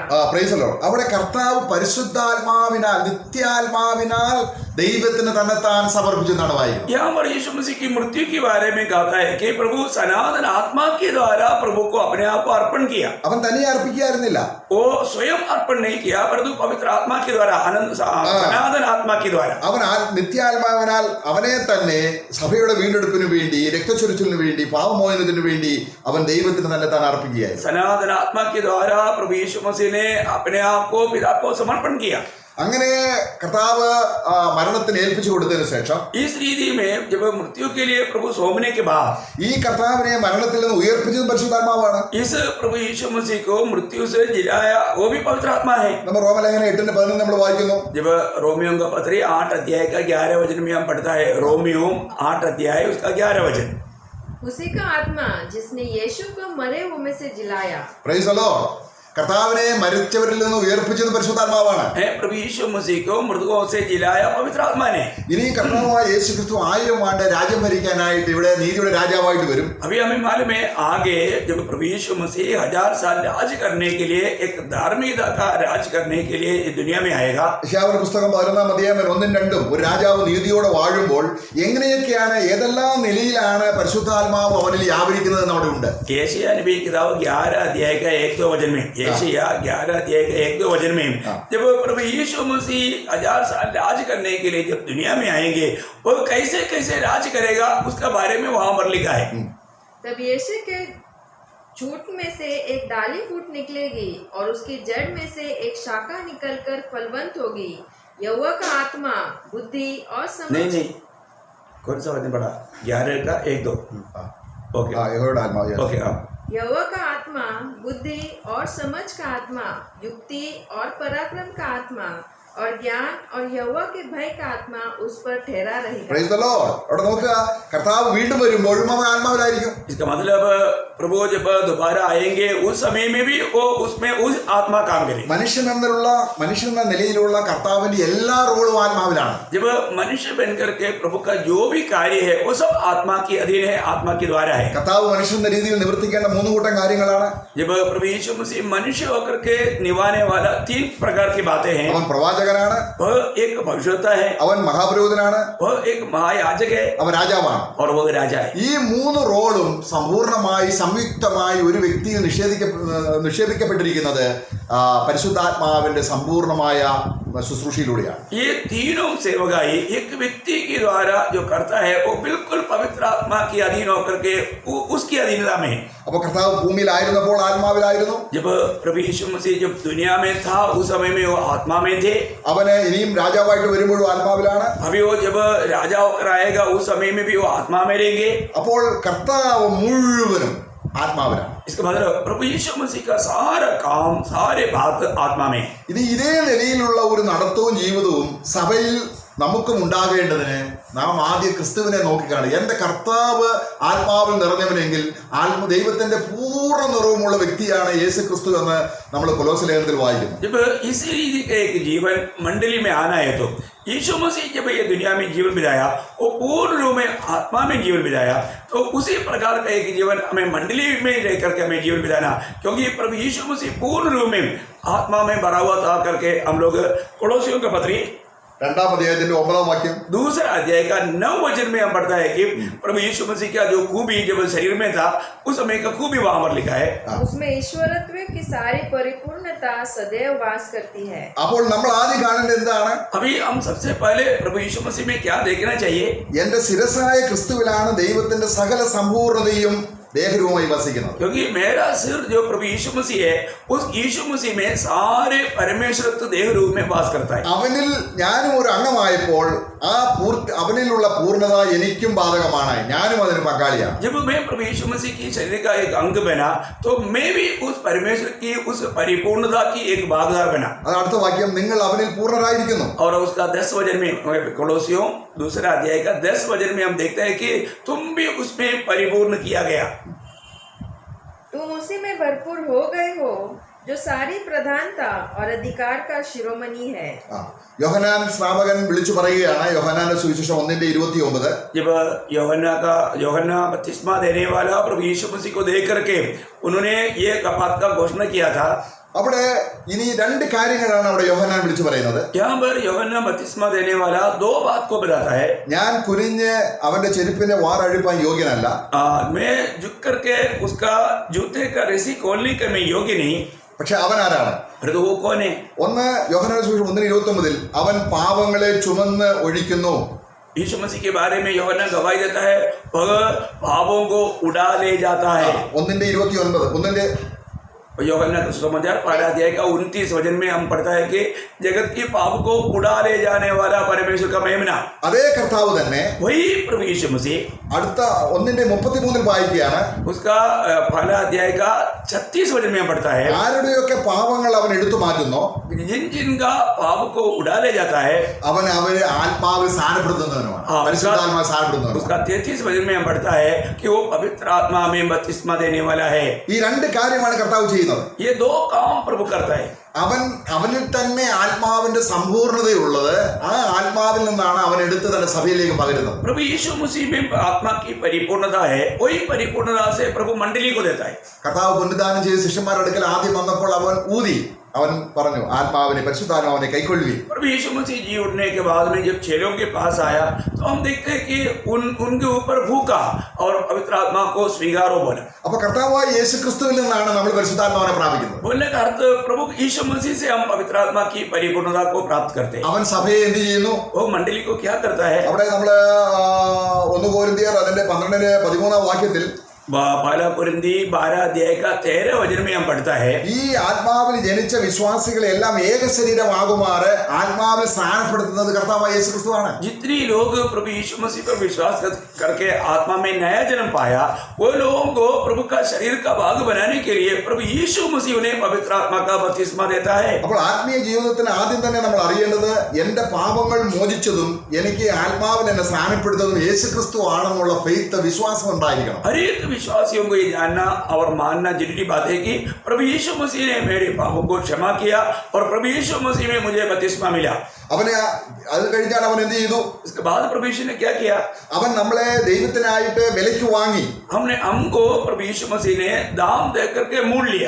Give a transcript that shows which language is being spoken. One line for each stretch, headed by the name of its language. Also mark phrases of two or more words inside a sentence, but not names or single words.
English: Praise the Lord.
Malayalam: അവിടെ കർത്താവ് പരിശുദ്ധാത്മാവിനാൽ നിത്യാത്മാവിനാൽ ദൈവത്തിന് തന്നെത്താൻ സമർപ്പിച്ചു എന്നാണ് വായിക്കുന്നത്.
Hindi: यहाँ पर यीशु मसीह की मृत्यु के बारे में कहता है कि प्रभु सनातन आत्मा के द्वारा प्रभु को अपने आप को अर्पण किया.
Malayalam: അവൻ തനിയെ അർപ്പിക്കായിരുന്നില്ല.
Hindi: वो स्वयं अर्पण नहीं किया, परंतु पवित्र आत्मा के द्वारा, आनंद सनातन आत्मा के द्वारा.
Malayalam: അവൻ നിത്യാത്മാവിനാൽ അവനെ തന്നെ സഭയുടെ വീണ്ടെടുപ്പിന് വേണ്ടി, രക്തച്ചൊരിച്ചിലിന് വേണ്ടി, പാപമോചനത്തിന് വേണ്ടി അവൻ ദൈവത്തിന് തന്നെത്താൻ അർപ്പിക്കുകയായിരുന്നു.
Hindi: सनातन आत्मा के द्वारा प्रभु यीशु मसीह ने अपने आप को पिता को समर्पण किया.
Malayalam: അങ്ങനെ കർത്താവ് മരണത്തിന് ഏൽപ്പിച്ചു കൊടുത്തതിന് ശേഷം
Hindi: इस रीति में जब मृत्यु के लिए प्रभु सौंपने के बाद
Malayalam: ഈ കർത്താവിനെ മരണത്തിൽ നിന്ന് ഉയർപ്പിച്ചത് പരിശുദ്ധാത്മാവാണ്.
Hindi: इस प्रभु यीशु मसीह को मृत्यु से जिलाया वो भी पवित्र आत्मा है.
Malayalam: നമ്മൾ റോമലേഖനം 8:11 നമ്മൾ വായിക്കുന്നു.
Hindi: जब रोमियो का पत्री 8 अध्याय का 11 वचन में हम पढ़ता है, रोमियो 8 अध्याय उसका 11 वचन. उसी का आत्मा जिसने यीशु को मरे हुए में से जिलाया.
English: Praise the Lord.
Malayalam: കർത്താവിനെ മരിച്ചവരിൽ നിന്ന് ഉയർപ്പിച്ചത് പരിശുദ്ധാത്മാവാണ്.
Hindi: प्रभु यीशु मसीह को मृतकों से जिलाया पवित्र आत्मा ने.
Malayalam: ഇനി കർത്താവായ യേശു ക്രിസ്തു 1000 ആണ്ട് രാജ്യം ഭരിക്കാനായിട്ട് ഇവിടെ നീതിയുടെ രാജാവായിട്ട് വരും.
Hindi: अभी हमें मालूम है आगे जब प्रभु यीशु मसीह 1000 साल राज करने के लिए, एक धार्मिकता का राज करने के लिए इस दुनिया में आएगा.
Malayalam: യശയ്യാവിന്റെ പുസ്തകം 11 അധ്യായം 1-2 ഒരു രാജാവ് നീതിയോടെ വാഴുമ്പോൾ എങ്ങനെയൊക്കെയാണ് ഏതെല്ലാം നിലയിലാണ് പരിശുദ്ധാത്മാവ് അവനിൽ വ്യാപരിക്കുന്നത് എന്ന് അവിടെ ഉണ്ട്.
Hindi: यशायाह नबी की किताब 11 अध्याय का 1-2 वचन में, यशायाह 11 अध्याय का 1-2 वचन में जब प्रभु यीशु मसीह 1000 साल राज करने के लिए जब दुनिया में आएंगे वो कैसे कैसे राज करेगा उसका बारे में वहां पर लिखा है. तब यीशु के झूठ में से एक डाली फूट निकलेगी और उसकी जड़ में से एक शाखा निकलकर फलवंत होगी. यहोवा का आत्मा बुद्धि और समझ. नहीं कौन सा वचन पढ़ा? 11 का 1-2. ओके
Malayalam: യഹോവയുടെ ആത്മാവ്.
Hindi: ओके. यहोवा का आत्मा बुद्धि और समझ का आत्मा, युक्ति और पराक्रम का आत्मा और ज्ञान और यहोवा के भय का आत्मा उस पर ठहरा रहेगा.
English: Praise the Lord.
Malayalam: അവിടെ നോക്കുക, കർത്താവ് വീണ്ടും വരുമ്പോഴും അവൻ ആത്മാവിലായിരിക്കും.
Hindi: इसका मतलब प्रभु जब दोबारा आएंगे उस समय में भी वो उसमें उस आत्मा काम करेगी.
Malayalam: മനുഷ്യൻ എന്ന നിലയിലുള്ള കർത്താവിന്റെ എല്ലാ റോളും ആത്മാവിലാണ്.
Hindi: जब मनुष्य बन करके प्रभु का जो भी कार्य है वो सब आत्मा के अधीन है, आत्मा के द्वारा है.
Malayalam: കർത്താവ് മനുഷ്യന്റെ രീതിയിൽ നിവർത്തിക്കേണ്ട 3 കൂട്ടം കാര്യങ്ങളാണ്.
Hindi: जब प्रभु यीशु मसीह मनुष्य होकर के निभाने वाला 3 प्रकार की बातें हैं.
Malayalam: അവൻ പ്രവാചക പ്രവാചകനാണ്,
Hindi: वह एक भविष्यवक्ता है,
Malayalam: അവൻ മഹാപുരോഹിതനാണ്,
Hindi: वह एक महायाजक है
Malayalam: അവൻ രാജാവാണ്.
Hindi: और वह राजा है.
Malayalam: ഈ മൂന്ന് റോളും സമ്പൂർണമായി സംയുക്തമായി ഒരു വ്യക്തിയിൽ നിക്ഷേപിക്കപ്പെട്ടിരിക്കുന്നത് പരിശുദ്ധാത്മാവിന്റെ സമ്പൂർണമായ ശുശ്രൂഷയിലൂടെയാണ്.
Hindi: ये तीनों सेवकाई एक व्यक्ति के द्वारा जो करता है वो बिल्कुल पवित्र आत्मा के अधीन होकर के उसकी अधीनता में.
Malayalam: അപ്പോൾ കർത്താവ് ഭൂമിയിലായിരുന്നപ്പോൾ ആത്മാവിലായിരുന്നു.
Hindi: जब प्रभु यीशु मसीह जब दुनिया में था उस समय में वो आत्मा में थे.
Malayalam: അവന് ഇനിയും രാജാവായിട്ട് വരുമ്പോഴും ആത്മാവിലാണ്.
Hindi: अभी वो जब राजा होकर आएगा उस समय में भी वो आत्मा में रहेंगे.
Malayalam: അപ്പോൾ കർത്താവ് മുഴുവനും ആത്മാവിലാണ്.
Hindi: इसका मतलब प्रभु यीशु मसीह का सारा काम सारे बात आत्मा में.
Malayalam: ഇനി ഇതേ നിലയിലുള്ള ഒരു നടത്തവും ജീവിതവും സഭയിൽ നമുക്കും ഉണ്ടാകേണ്ടതിന് നാം ആദ്യം ക്രിസ്തുവിനെ നോക്കിക്കാണുക. എൻ്റെ കർത്താവ് ആത്മാവിൽ നിറഞ്ഞവനെങ്കിൽ ദൈവത്തിന്റെ പൂർണ്ണ നിറവുമുള്ള വ്യക്തിയാണ് യേശു ക്രിസ്തു എന്ന് നമ്മൾ കൊലോസ്യലേഖനത്തിൽ വായിക്കുന്നു.
Hindi: जब इस रीति का एक जीवन मंडली में आना है तो यीशु मसीह जब ये दुनिया में जीवन बिताया वो पूर्ण रूप में आत्मा में जीवन बिताया, तो उसी प्रकार का एक जीवन हमें मंडली में रह करके हमें जीवन बिताना, क्योंकि प्रभु यीशु मसीह पूर्ण रूप में आत्मा में भरा हुआ था करके हम लोग कोलोसियों का पत्री
Malayalam: 2-ാം അധ്യായത്തിന്റെ 9-ാം വാക്യം,
Hindi: दूसरा अध्याय का 9 वचन में हम पढ़ता है कि प्रभु यीशु मसीह का जो खूबी जब शरीर में था उस समय का खूबी वहां पर लिखा है. उसमें ईश्वरत्व की सारी परिपूर्णता सदैव वास करती है.
Malayalam: അപ്പോൾ നമ്മൾ ആദ്യം കാണേണ്ടത് എന്താണ്?
Hindi: अभी हम सबसे पहले प्रभु यीशु मसीह में क्या देखना चाहिए?
Malayalam: എന്റെ ശിരസായ ക്രിസ്തുവിലാണ് ദൈവത്തിന്റെ സകല സമ്പൂർണതയും ദേഹരൂപമായി വസിക്കുന്നത്.
Hindi: क्योंकि मेरा सिर जो प्रभु यीशु मसीह है उस यीशु मसीह में सारे परमेश्वरत्व देह रूप में वास करता है.
Malayalam: അവനിൽ ഞാനും ഒരു അംഗമായപ്പോൾ അവനിലുള്ള പൂർണ്ണത എനിക്കും ബാധകമാണ്, ഞാനും അതിന് പങ്കാളിയാണ്.
Hindi: जब मैं प्रभु यीशु मसीह की शरीर का एक अंग बना तो मैं भी उस परमेश्वर की उस परिपूर्णता की एक भागीदार बना.
Malayalam: അത് അടുത്ത വാക്യം, നിങ്ങൾ അവനിൽ പൂർണ്ണരായിരിക്കുന്നു.
Hindi: और उसका 10 वचन में कोलोसियों 2 अध्याय का 10 वचन में हम देखते हैं कि तुम भी उसमें परिपूर्ण किया गया. तुम उसी में भरपूर हो गए हो जो सारी प्रधानता और अधिकार का शिरोमणि है.
Malayalam: യോഹന്നാൻ സ്നാപകൻ വിളിച്ചു പറയുകയാണ്, യോഹന്നാന്റെ സുവിശേഷം 1:29.
Hindi: जब യോഹन्ना बपतिस्मा देने वाला प्रभु यीशु मसीह को देख करके उन्होंने ये बात का घोषणा किया था.
Malayalam: അവിടെ ഇനി 2 കാര്യങ്ങളാണ് അവിടെ യോഹന്നാൻ വിളിച്ചു പറയുന്നത്.
Hindi: यहाँ पर യോഹन्ना बपतिस्मा देने वाला 2 बात को बताता है.
Malayalam: ഞാൻ കുനിഞ്ഞ് അവന്റെ ചെരുപ്പിന്റെ വാറഴിപ്പാൻ യോഗ്യനല്ല.
Hindi: मैं झुक करके उसका जूते का रस्सी खोलने का मैं योग्य नहीं.
Malayalam: പക്ഷെ അവൻ ആരാണ്?
Hindi: परंतु वो कौन है?
Malayalam: ഒന്ന് യോഹന്നാന്റെ സുവിശേഷം 1:29 അവൻ പാപങ്ങളെ ചുമന്ന് ഒഴിക്കുന്നു.
Hindi: यीशु मसीह के बारे में यूहन्ना गवाही देता है वह पापों को उड़ा ले जाता है. 1:29 यूहन्ना का सुसमाचार 1 अध्याय का 29 वचन में हम पढ़ता है कि जगत की पाप को उड़ा ले जाने वाला परमेश्वर का मेमना.
Malayalam: അതേ കർത്താവ് തന്നെ
Hindi: वही प्रभु यीशु मसीह
Malayalam: അടുത്ത 1:33 വായിക്കുകയാണ്,
Hindi: उसका 1 अध्याय का 36 वचन में हम पढ़ता है
Malayalam: ആരുടെയൊക്കെ പാപങ്ങൾ അവൻ എടുത്തു മാറ്റുന്നു
Hindi: जिन जिनका पाप को उड़ा ले जाता है
Malayalam: അവൻ അവരെ ആത്മാവിൽ സ്ഥാനപ്പെടുത്തുന്നവനുമാണ്, പരിശുദ്ധാത്മാവിൽ സ്ഥാനപ്പെടുന്നവനുമാണ്.
Hindi: उसका 33 वचन में हम पढ़ता है कि वो पवित्र आत्मा में बपतिस्मा देने वाला है.
Malayalam: ഈ 2 കാര്യമാണ് കർത്താവ് ചെയ്യുന്നത്.
Hindi: ये 2 काम प्रभु करता है.
Malayalam: അവനിൽ തന്നെ ആത്മാവിന്റെ സമ്പൂർണതയുള്ളത്, ആ ആത്മാവിൽ നിന്നാണ് അവൻ എടുത്ത് തന്നെ സഭയിലേക്ക് പകരുന്നത്.
Hindi: प्रभु यीशु मसीह में आत्मा की परिपूर्णता है, वही परिपूर्णता से प्रभु मंडली को देता है.
Malayalam: കർത്താവ് പുനരുദ്ധാനം ചെയ്ത് ശിഷ്യന്മാരുടെ അടുക്കൽ ആദ്യം വന്നപ്പോൾ അവൻ അവൻ പറഞ്ഞു, ആത്മാവിനെ പരിശുദ്ധാത്മാവിനെ കൈക്കൊള്ളുവീൻ.
Hindi: प्रभु यीशु मसीह जी उठने के बाद में जब चेलों के पास आया तो हम देखते हैं कि उनके ऊपर भूखा और पवित्र आत्मा को स्वीकारो बोला.
Malayalam: അപ്പൊ കർത്താവായ യേശു ക്രിസ്തുവിൽ നിന്നാണ് നമ്മൾ പരിശുദ്ധാത്മാവിനെ പ്രാപിക്കുന്നത്.
Hindi: बोलने का अर्थ प्रभु यीशु मसीह से हम पवित्र आत्मा की परिपूर्णता को प्राप्त करते हैं.
Malayalam: അവൻ സഭയെ എന്ത് ചെയ്യുന്നു?
Hindi: वो मंडली को क्या करता है?
Malayalam: അവിടെ നമ്മള് 1 കൊരിന്ത്യർ അതിന്റെ 12-13 വാക്യത്തിൽ
Hindi: 12 കൊരിന്തി 12 अध्याय का 13 वचन में हम पढ़ता है
Malayalam: ഈ ആത്മാവിൽ ജനിച്ച വിശ്വാസികളെല്ലാം ഏക ശരീരമാകുമാറ് ആത്മാവിൽ സ്ഥാനപ്പെടുത്തുന്നത് കർത്താവായ യേശു ക്രിസ്തുവാണ്.
Hindi: जितनी लोग प्रभु यीशु मसीह पर विश्वास करके आत्मा में नया जन्म पाया वो लोगों को प्रभु का शरीर का भाग बनाने के लिए प्रभु यीशु मसीह उन्हें पवित्र आत्मा का बपतिस्मा देता है.
Malayalam: അപ്പോൾ ആത്മീയ ജീവിതത്തിന് ആദ്യം തന്നെ നമ്മൾ അറിയേണ്ടത് എന്റെ പാപങ്ങൾ മോചിച്ചതും എനിക്ക് ആത്മാവിൽ എന്നെ സ്ഥാനപ്പെടുത്തുന്നതും യേശു ക്രിസ്തു ആണെന്നുള്ള ഫെയ്ത്ത്, വിശ്വാസം ഉണ്ടായിരിക്കണം.
Hindi: हर एक विश्वासियों को ये जानना और मानना जरूरी बात है कि प्रभु यीशु मसीह ने मेरे पापों को क्षमा किया और प्रभु यीशु मसीह में मुझे बपतिस्मा मिला.
Malayalam: അവനെ അത് കഴിഞ്ഞാൽ അവൻ എന്ത് ചെയ്തു?
Hindi: उसके बाद प्रभु यीशु ने क्या किया?
Malayalam: അവൻ നമ്മളെ ദൈവത്തിനായിട്ട് വിലയ്ക്ക് വാങ്ങി.
Hindi: हमको प्रभु यीशु मसीह ने दाम दे करके मोल लिया.